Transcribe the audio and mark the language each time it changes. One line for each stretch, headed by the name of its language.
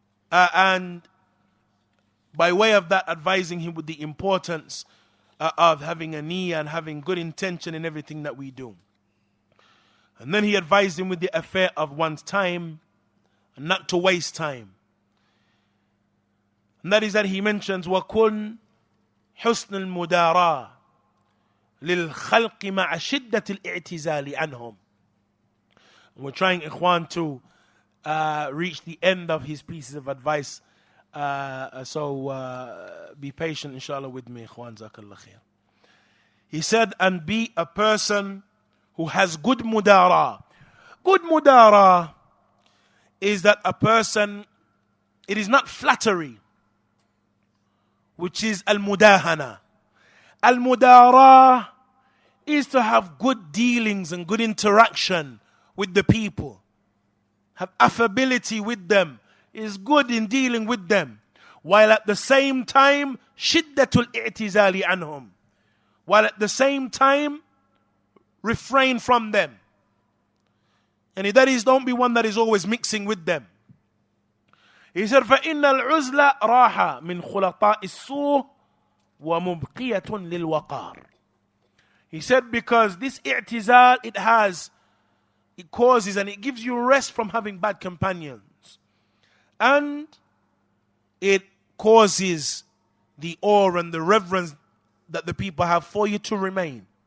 English: And by way of that, advising him with the importance of having a niyyah and having good intention in everything that we do. And then he advised him with the affair of one's time and not to waste time. And that is that he mentions
Arabic: وَكُنْ حُسْنُ الْمُدَارَةِ لِلْخَلْقِ مَعَ شِدَّةِ الْإِعْتِزَالِ عَنْهُمْ.
English: And we're trying, Ikhwan, to reach the end of his pieces of advice. So be patient, inshallah, with me, Ikhwan. Jazakallah khair. He said, and be a person who has good mudara. Good mudara is that a person, it is not flattery, which is al-mudahana. Al-mudara is to have good dealings and good interaction with the people. Have affability with them. Is good in dealing with them. While at the same time,
Arabic: shiddatul i'tizali anhum.
English: While at the same time, refrain from them. And that is, don't be one that is always mixing with them. He said,
Arabic: فَإِنَّ الْعُزْلَ رَاحَ مِنْ خُلَطَاءِ السُّوءِ وَمُبْقِيَةٌ لِلْوَقَارِ.
English: He said, because this i'tizal, it causes and it gives you rest from having bad companions. And it causes the awe and the reverence that the people have for you to remain.